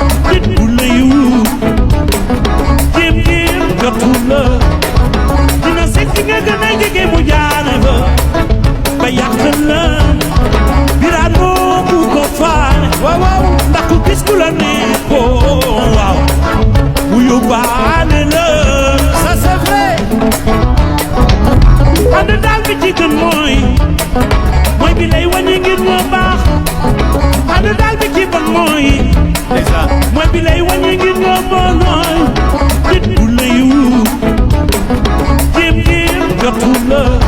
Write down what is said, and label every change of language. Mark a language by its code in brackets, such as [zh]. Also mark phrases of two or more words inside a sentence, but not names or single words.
[wo] Nit bu la yiw, jéem jéem jotu la. Dina seet ki nga gën a jege mu jaare fa. Ba yàq la, biraan moo ku ko faale. Waaw, waaw. Ndax ku gis ku la neex ko, waaw. Mu yóbbaale la. [fr] Ça, c'est vrai. [wo] Ànd daal bi ci gën mooy, mooy bi lay wàññi ngir nga baax. Ànd daal bi ci bon mooy, Ndeysaan. mooy bi lay wàññi ngir nga bon mooy. Nit bu la yiw, jéem jéem jotu la.